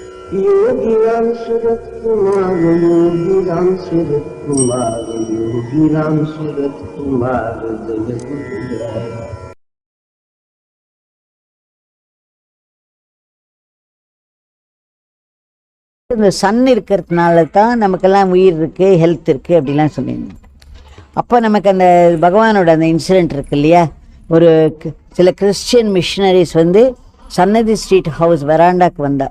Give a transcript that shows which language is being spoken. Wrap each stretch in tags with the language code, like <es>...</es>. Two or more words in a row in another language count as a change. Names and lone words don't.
<sa>योगीराम सूरत कुमार, योगीराम सूरत कुमार, योगीराम सूरत कुमार जय गुरुराय।</sa> <ta>இந்த சன் இருக்கிறதுனால தான் நமக்கெல்லாம் உயிர் இருக்குது, ஹெல்த் இருக்குது அப்படிலாம் சொல்லியிருந்தோம். அப்போ நமக்கு அந்த பகவானோட அந்த இன்சிடெண்ட் இருக்கு இல்லையா, ஒரு சில</ta> <en>Christian missionaries</en> <ta>வந்து சன்னதி ஸ்ட்ரீட் ஹவுஸ் வெராண்டாக்கு வந்தா.</ta>